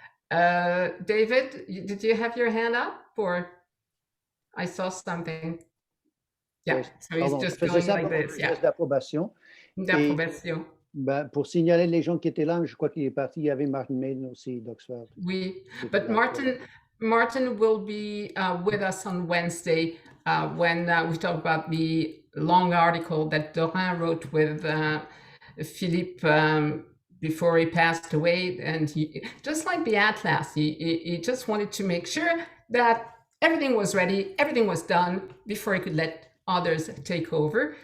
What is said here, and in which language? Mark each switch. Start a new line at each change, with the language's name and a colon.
English: David, did you have your hand up, or I saw something? Yeah, so he's just going like this. Yeah.
French: D'approbation. D'approbation. Ben, pour signaler les gens qui étaient là, je crois qu'il est parti. Il y avait Martin aussi d'Oxford.
English: Oui, but Martin will be with us on Wednesday when we talk about the long article that Dorin wrote with Philippe before he passed away. And he, just like the Atlas, he just wanted to make sure that everything was ready, everything was done before he could let others take over.